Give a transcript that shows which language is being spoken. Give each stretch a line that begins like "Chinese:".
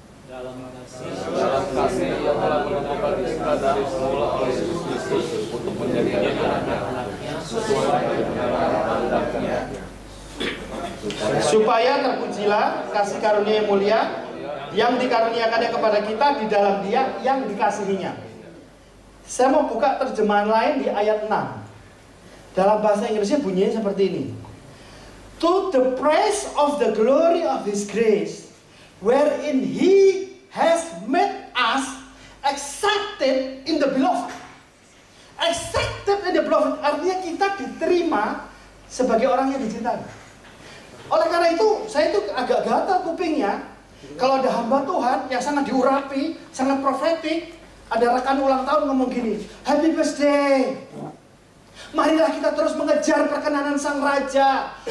Indonesian: Dalam kasih yang telah menentukan kita dari semula oleh Yesus Kristus untuk menjadi anak-anaknya sesuai dengan kehendaknya. Supaya terpujilah kasih karunia yang mulia yang dikaruniakannya kepada kita di dalam Dia yang dikasihinya. Saya mau buka terjemahan lain di ayat 6. Dalam bahasa Inggrisnya bunyinya seperti ini.
English: To the praise of the glory of His grace, wherein He has made us accepted in the beloved. Accepted in the beloved
Indonesian: artinya kita diterima sebagai orang yang dicintai. Oleh karena itu, saya itu agak gatal kupingnya kalau ada hamba Tuhan yang sangat diurapi, sangat profetik. Ada rekan ulang tahun ngomong gini,
English: Happy birthday,
Indonesian: marilah kita terus mengejar perkenanan sang raja.